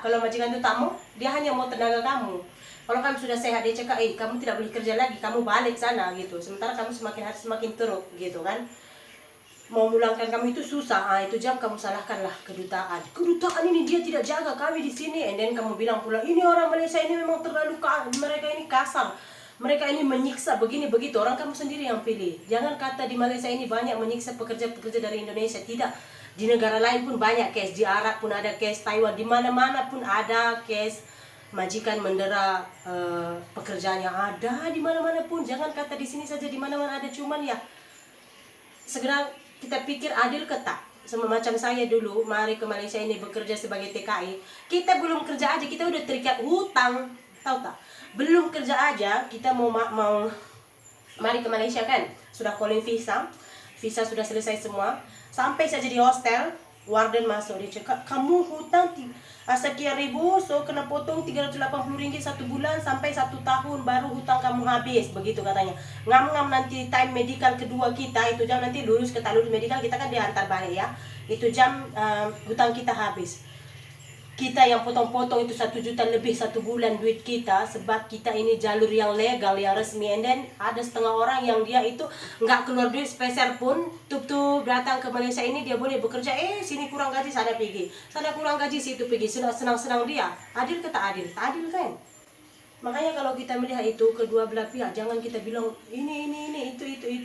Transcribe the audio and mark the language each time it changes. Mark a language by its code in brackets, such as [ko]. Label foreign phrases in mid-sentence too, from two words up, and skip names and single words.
[ms] Kalau majikan itu tamu, dia hanya mau tenaga kamu. Kalau kamu sudah sehat, dia cakap, kamu tidak boleh kerja lagi, kamu balik sana gitu. Sementara kamu semakin hari semakin teruk gitu kan. Mau mulangkan kamu itu susah, itu jam kamu salahkanlah kedutaan. Kedutaan ini dia tidak jaga kami di sini. [en] And then [ms] kamu bilang pula, ini orang Malaysia ini memang terlalu mereka ini kasar. Mereka ini menyiksa begini begitu. Orang kamu sendiri yang pilih. Jangan kata di Malaysia ini banyak menyiksa pekerja-pekerja dari Indonesia. Tidak. Di negara lain pun banyak case. Di Arab pun ada case, Taiwan, di mana-mana pun ada case majikan mendera pekerjaannya. Ada di mana-mana pun. Jangan kata di sini saja, di mana-mana ada. Cuman ya segera kita pikir adil ke tak? Sama macam saya dulu, mari ke Malaysia ini bekerja sebagai TKI. Kita belum kerja aja, kita udah terikat hutang. Tahu tak? Belum kerja aja, kita mau mari ke Malaysia kan? Sudah [en] calling visa. [ms] Visa sudah selesai semua. Sampai saja di hostel, warden masuk, dia cakap, kamu hutang sekian ribu, so kena potong 380 ringgit 1 bulan sampai 1 tahun baru hutang kamu habis, begitu katanya. Ngam-ngam nanti time medical kedua kita, itu jam nanti lulus ke tak lulus medical, kita kan diantar balik ya. Itu jam hutang kita habis. Kita yang potong-potong itu 1 juta lebih 1 bulan duit kita, sebab kita ini jalur yang legal, yang resmi. [en] And then [ms] ada setengah orang yang dia itu nggak keluar duit sepeser pun, tuh datang ke Malaysia ini dia boleh bekerja, sini kurang gaji sana pergi, sana kurang gaji situ pergi, senang-senang dia. Adil ke tak adil? Tak adil kan? Makanya kalau kita melihat itu kedua belah pihak, jangan kita bilang ini itu.